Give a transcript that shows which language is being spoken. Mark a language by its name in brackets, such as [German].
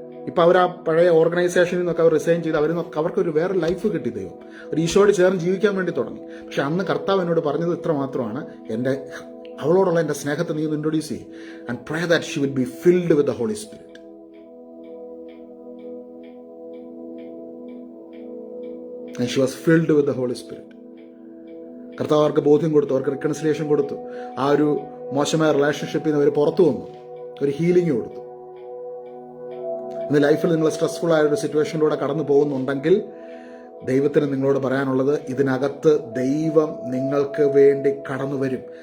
[Malayalam] ഇപ്പം അവർ ആ പഴയ ഓർഗനൈസേഷനിൽ നിന്നൊക്കെ അവർ റിസൈൻ ചെയ്ത് അവർക്കൊരു വേറെ ലൈഫ് കിട്ടി. ദൈവം ഒരു ഈശോയോട് ചേർന്ന് ജീവിക്കാൻ വേണ്ടി തുടങ്ങി. പക്ഷെ അന്ന് കർത്താവ് എന്നോട് പറഞ്ഞത് ഇത്ര മാത്രമാണ്, അവളോടുള്ള എൻ്റെ സ്നേഹത്തെ നീ ഒന്ന് ഇൻട്രൊഡ്യൂസ് ചെയ്യും [English] And pray that she will be filled with the Holy Spirit. And she was filled with the Holy Spirit. [Malayalam] കർത്താവ് അവർക്ക് ബോധ്യം കൊടുത്തു, അവർക്ക് റിക്കൺസിലിയേഷൻ കൊടുത്തു. ആ ഒരു മോശമായ റിലേഷൻഷിപ്പിൽ നിന്ന് അവർ പുറത്തു വന്നു, ഒരു ഹീലിംഗ് കൊടുത്തു. ഇന്ന് ലൈഫിൽ നിങ്ങൾ സ്ട്രെസ്ഫുൾ ആയ ഒരു സിറ്റുവേഷനിലൂടെ കടന്നു പോകുന്നുണ്ടെങ്കിൽ ദൈവത്തിന് നിങ്ങളോട് പറയാനുള്ളത്, ഇതിനകത്ത് ദൈവം നിങ്ങൾക്ക് വേണ്ടി കടന്നു വരും.